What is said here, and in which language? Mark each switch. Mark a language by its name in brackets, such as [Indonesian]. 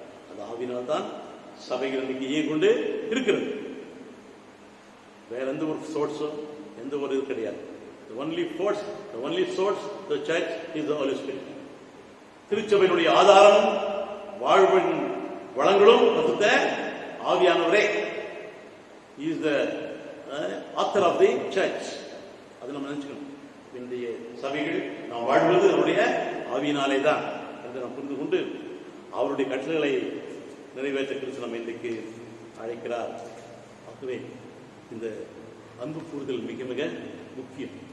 [Tamil] அது ஆவினால் தான் சபைகள் இன்னைக்கு இயங்கிக் கொண்டு இருக்கிறது. வேற எந்த ஒரு சோர்ஸும் எந்த ஒரு இது கிடையாது. [English] The only source, the church is the Holy Spirit. [Tamil] திருச்சபையினுடைய ஆதாரமும் வாழ்வின் வளங்களும் பரிசுத்த ஆவியானவரே. [English] He is the author of the church. [Tamil] அது நம்ம நினைச்சுக்கணும். இன்றைய சபைகள் நாம் வாழ்வது நம்முடைய ஆவியினாலே தான் என்று நாம் புரிந்து கொண்டு அவருடைய கட்டளைகளை நிறைவேற்ற கிறிஸ்து நம்ம இன்றைக்கு அழைக்கிறார். ஆகவே இந்த அன்பு கூறுதல் மிக மிக முக்கியம்.